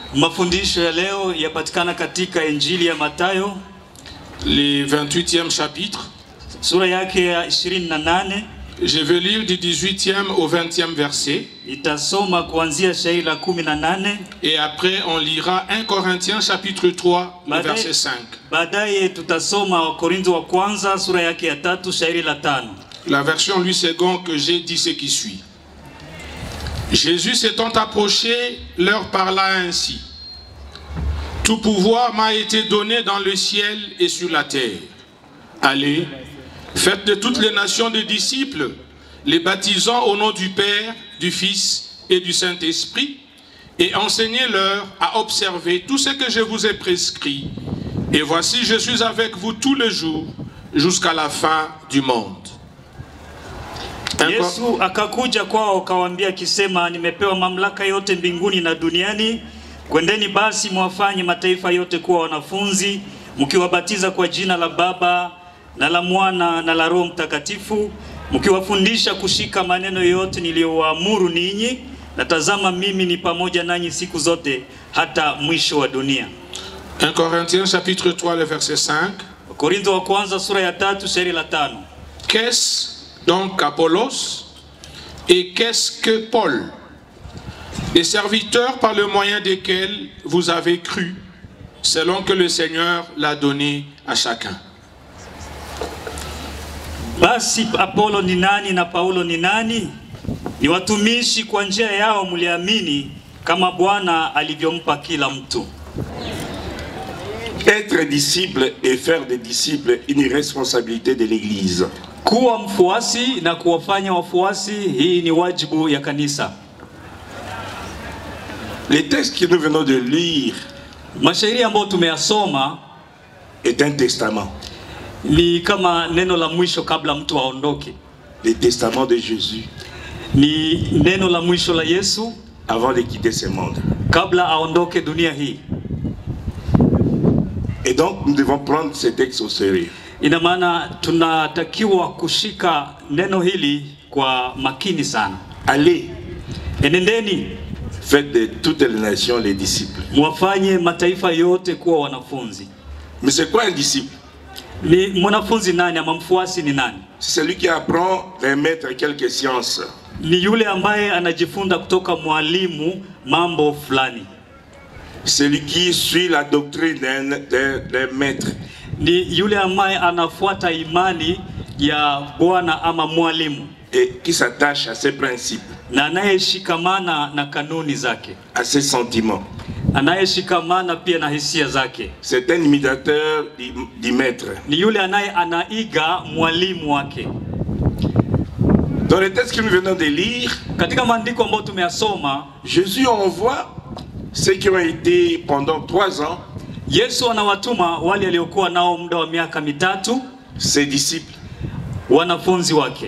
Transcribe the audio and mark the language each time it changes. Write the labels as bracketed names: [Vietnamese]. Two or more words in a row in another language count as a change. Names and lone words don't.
[Swahili] Mafundisho ya leo yapatikana katika Injili ya Mathayo, [French] le 28e chapitre. [Swahili] Sura yake ya 28. [French] Je vais lire du 18e au 20e verset. [Swahili] Itasoma kuanzia shairi la 18. [French] Et après on lira 1 Corinthiens chapitre 3 le verset 5. [Swahili] Baadaye tutasoma Korintho wa kwanza sura yake ya 3 shairi la 5. [French] La version Louis II que j'ai dit ce qui suit. Jésus s'étant approché, leur parla ainsi. Tout pouvoir m'a été donné dans le ciel et sur la terre. Allez, faites de toutes les nations des disciples, les baptisant au nom du Père, du Fils et du Saint-Esprit, et enseignez-leur à observer tout ce que je vous ai prescrit. Et voici, je suis avec vous tous les jours, jusqu'à la fin du monde. [Swahili] Yesu akakuja kwao akawaambia akisema, nimepewa mamlaka yote mbinguni na duniani. Kwendeni basi mwafanye mataifa yote kuwa wanafunzi, mkiwabatiza kwa jina la Baba na la Mwana na la Roho Mtakatifu, mkiwafundisha kushika maneno yote niliyowaamuru ninyi, na tazama mimi ni pamoja nanyi siku zote hata mwisho wa dunia. [French] 1 Corinthiens chapitre 3 le verset 5. [Swahili] Korintho wa kwanza sura ya 3 shairi la 5. [French] Qu'est-ce donc Apollos et qu'est-ce que Paul? Les serviteurs par le moyen desquels vous avez cru, selon que le Seigneur l'a donné à chacun. [Swahili] Basi Apollo ni nani na Paulo ni nani? Ni watumishi kwa njia yao mliamini, kama Bwana alivyompa kila mtu. [French] Être disciple et faire des disciples une responsabilité de l'Église. [Swahili] Kuwa mfuasi na kuwafanya wafuasi, hii ni wajibu ya kanisa. [French] Les textes que nous venons de lire [Swahili] mashairi ambayo tumeyasoma [French] est un testament. [Swahili] Ni kama neno la mwisho kabla mtu aondoke. [French] Le testament de Jésus. [Swahili] Ni neno la mwisho la Yesu [French] avant de quitter ce monde. [Swahili] Kabla aondoke dunia hii. [French] Et donc nous devons prendre ces textes au sérieux. [Swahili] Ina maana tunatakiwa kushika neno hili kwa makini sana. [French] Allez, [Swahili] enendeni, [French] faites de toutes les nations les disciples. [Swahili] Mwafanye mataifa yote kuwa wanafunzi. [French] Mais c'est quoi un disciple? [Swahili] Ni mwanafunzi nani ama mfuasi ni nani? [French] C'est celui qui apprend d'un maître quelques sciences. [Swahili] Ni yule ambaye anajifunza kutoka mwalimu mambo fulani. [French] Celui qui suit la doctrine d'un maître. [Swahili] Ni yule ambaye anafuata imani ya Bwana ama mwalimu. [French] Et qui s'attache à ses principes. [Swahili] Na anayeshikamana na kanuni zake. [French] À ses sentiments. [Swahili] Anayeshikamana pia na hisia zake. [French] C'est un imitateur du maître. [Swahili] Ni yule anaiga mwalimu wake. [French] Dans le texte que nous venons de lire, [Swahili] katika maandiko ambayo tumeyasoma, [French] Jésus envoie ceux qui ont été pendant 3 ans. [Swahili] Yesu anawatuma wale waliokuwa nao muda wa miaka 3, [French] ses disciples, [Swahili] wanafunzi wake,